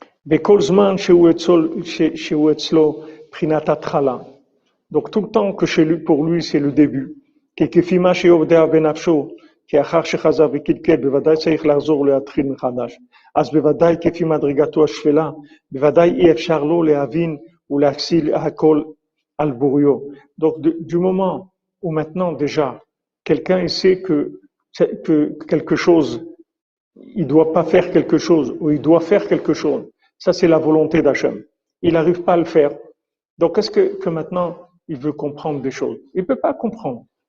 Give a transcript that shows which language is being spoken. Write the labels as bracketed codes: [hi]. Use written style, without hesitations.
[he] וכל זמן שהוא אצלו בחינת התחלה. [fr] Donc tout le temps que pour lui c'est le début. [he] כי כפי מה שיודע בנפשו, כי אחר שחזר וקלקל, בוודאי צריך לחזור להתחיל מחדש. אז בוודאי כפי מדרגתו השפלה, בוודאי אי אפשר לו להבין ולהכסיל הכל על בוריו. [fr] Donc du moment où maintenant déjà, quelqu'un il sait que quelque chose, il doit pas faire quelque chose, ou il doit faire quelque chose, ça c'est la volonté d'Hachem. Il n'arrive pas à le faire. Donc est-ce que maintenant, il veut comprendre des choses? Il ne peut pas comprendre.